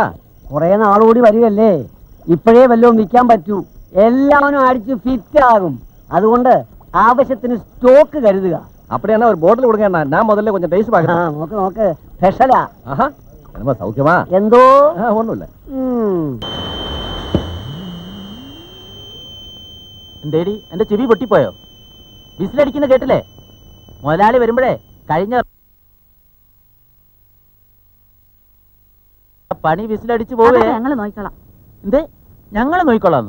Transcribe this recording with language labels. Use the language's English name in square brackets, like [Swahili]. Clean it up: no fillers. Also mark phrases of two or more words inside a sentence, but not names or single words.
[Malayalam] കുറെ നാളുകൂടി വരികയല്ലേ, ഇപ്പോഴേ വല്ലതും വിൽക്കാൻ പറ്റൂ. എല്ലാവരും അടിച്ച് ഫിറ്റ് ആകും. അതുകൊണ്ട് ആവശ്യത്തിന് സ്റ്റോക്ക് കരുതുക. [Tamil] அப்படியே ஒரு போட்டில் கொடுங்க. நான் முதல்ல கொஞ்சம் டேஸ்ட் பார்க்கறேன். [Malayalam] നോക്ക് നോക്ക്, സ്പെഷ്യലാ. [Tamil] ஆஹா, என்னமா சௌக்கியமா? [Malayalam] എന്തോ [Tamil] ஒண்ணும் இல்ல. [Malayalam] എന്തേടി, എന്റെ ചെവി പൊട്ടിപ്പോയോ? വിസിലടിക്കുന്ന കേട്ടില്ലേ? മുതലാളി വരുമ്പോഴേ കഴിഞ്ഞ പണി വിസിലടിച്ചു പോവേ. ഞങ്ങൾ നോക്കിക്കോളാം. എന്ത് ഞങ്ങൾ നോക്കിക്കൊള്ളാന്നു?